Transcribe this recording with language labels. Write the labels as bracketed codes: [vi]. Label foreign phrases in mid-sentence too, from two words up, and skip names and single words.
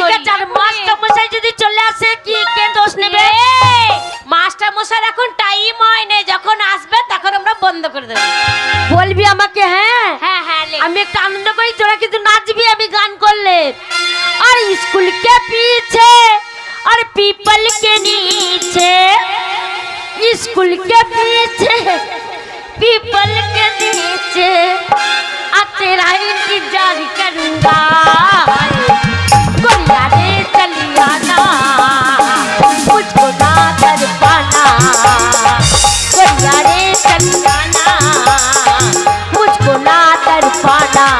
[bn] ঠিক আছে, আর মাস্টার মশাই যদি চলে আসে, কি কে দোষ নেবে? মাস্টার মশাই এখন টাইম হয় না, যখন আসবে তখন আমরা বন্ধ করে দেব। বলবি আমাকে? হ্যাঁ হ্যাঁ হ্যাঁ, আমি একটু আনন্দ করি, তোরা কিন্তু নাচবি আমি গান করলে। [hi] और स्कूल के पीछे और पीपल के नीचे, स्कूल के पीछे पीपल के नीचे, आ तेरा इंतजार करूंगा, गोरिया रे चलिया ना, मुझको ना कर पाना, गोरिया रे चलिया ना, मुझको ना कर पाना।